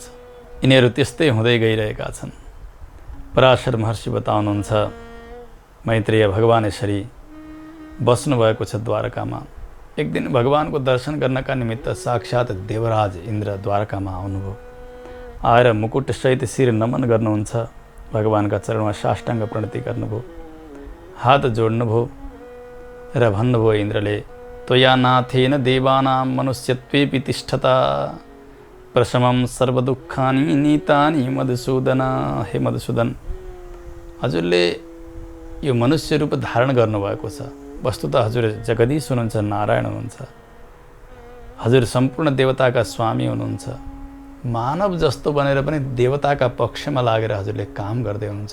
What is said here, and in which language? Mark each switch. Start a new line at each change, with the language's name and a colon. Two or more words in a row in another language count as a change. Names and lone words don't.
Nepali: यिनीहरू त्यस्तै हुँदै गइरहेका छन्। पराशर महर्षि बताउनुहुन्छ, मैत्रेय भगवान यसरी बस्नुभएको छ द्वारकामा। एक दिन भगवानको दर्शन गर्नका निमित्त साक्षात् देवराज इन्द्र द्वारकामा आउनुभयो। आएर मुकुटसहित शिर नमन गर्नुहुन्छ। भगवानका चरणमा साष्टाङ्ग प्रणति गर्नुभयो। हात जोड्नुभयो र भन्नुभयो इन्द्रले,
Sanskrit: त्वया नाथेन देवानां मनुष्यत्वेपि तिष्ठता प्रशमं सर्वदुःखानि नीतानि मधुसूदन।
Nepali: हे मधुसूदन, हजुरले यो मनुष्य रूप धारण गर्नुभएको छ। वस्तुतः हजुर जगदीश हुनुहुन्छ, नारायण हुनुहुन्छ। हजुर सम्पूर्ण देवताका स्वामी हुनुहुन्छ। मानव जस्तो बनेर पनि देवताका पक्षमा लागेर हजुरले काम गर्दै हुनुहुन्छ।